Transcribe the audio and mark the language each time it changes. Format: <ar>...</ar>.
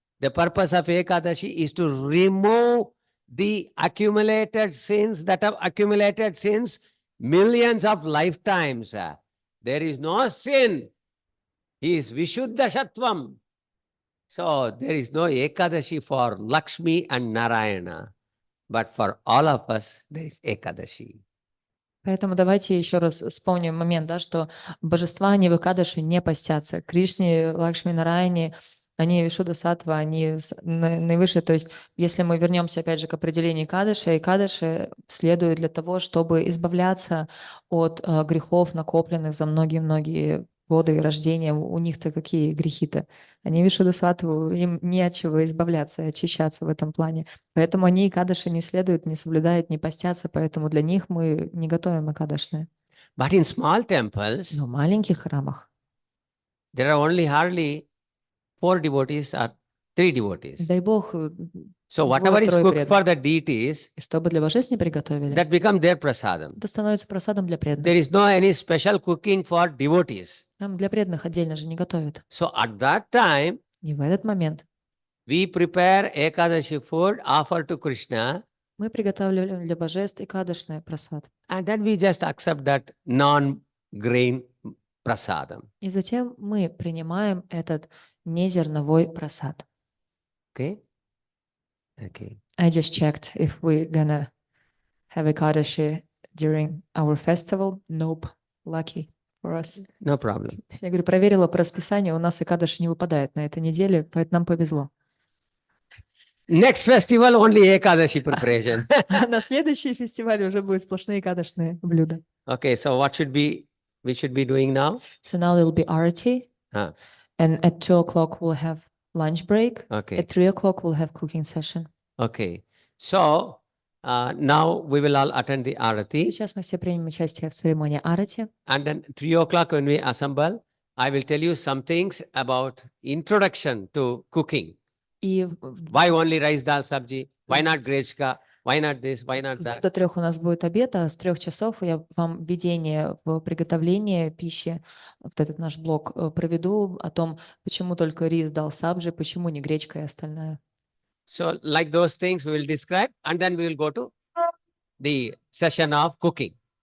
<en>The purpose of Ekadashi is to remove the accumulated sins that have accumulated since millions of lifetimes. There is no sin. He is Vishuddha Sattvam. So there is no Ekadashi for Lakshmi and Narayana. But for all of us, there is Ekadashi.</en> <ru>Поэтому давайте еще раз вспомним момент, да, что божества, они в Экадаши не постятся. Кришне, Лакшми, Нараяне, они Вишудда Саттва, они наивысшие. То есть, если мы вернемся опять же к определению Экадаши, Экадаши следует для того, чтобы избавляться от грехов, накопленных за многие-многие годы рождения. У них-то какие грехи-то? Они Вишудда Саттву, им не от чего избавляться, очищаться в этом плане. Поэтому они Экадаши не следуют, не соблюдают, не постятся, поэтому для них мы не готовим Экадаши.</ru> <en>But in small temples,</en> <ru>Но в маленьких храмах</ru> <en>there are only hardly 4 devotees or 3 devotees.</en> <ru>дай Бог,</ru> <en>So whatever is</en> <ru>двое-трое</ru> <en>cooked for</en> <ru>преданных.</ru> <en>the deities,</en> <ru>Чтобы для божеств не приготовили,</ru> <en>that become their prasadam.</en> <ru>это становится просадом для преданных.</ru> <en>There is no any special cooking for devotees.</en> <ru>Там для преданных отдельно же не готовят.</ru> <en>So at that time,</en> <ru>И в этот момент</ru> <en>we prepare Ekadashi food, offer to Krishna,</en> <ru>мы приготавливаем для божеств Экадашный прасад.</ru> <en>and then we just accept that non-grain prasadam.</en> <ru>И затем мы принимаем этот незерновой прасад.</ru> <en>Okay? Okay. I just checked if we're gonna have Ekadashi during our festival. Nope. Lucky for us. No problem.</en> <ru>Я говорю, проверила по расписанию, у нас Экадаши не выпадает на этой неделе, поэтому нам повезло.</ru> <en>Next festival, only Ekadashi preparation.</en> <ru>А на следующий фестиваль уже будут сплошные Экадашные блюда.</ru> <en>Okay, so what should we should be doing now? So now there will be arati, Huh. and at 2 o'clock we'll have lunch break. Okay. At 3 o'clock we'll have cooking session. Okay. So now we will all attend the Arati.</en> <ru>Сейчас мы все примем участие в церемонии арати.</ru> <en>And then 3 o'clock when we assemble, I will tell you some things about introduction to cooking.</en> <ru>И</ru> <en>Why only rice, dal, sabji? Why not grechka? Why not this? Why not that?</en> <ru>до 3 у нас будет обед, а с 3 часов я вам введение в приготовление пищи, вот этот наш блок проведу о том, почему только рис дал сабжи, почему не гречка и остальное.</ru> <en>So like those things we will describe and then we will go to the session of cooking.</en>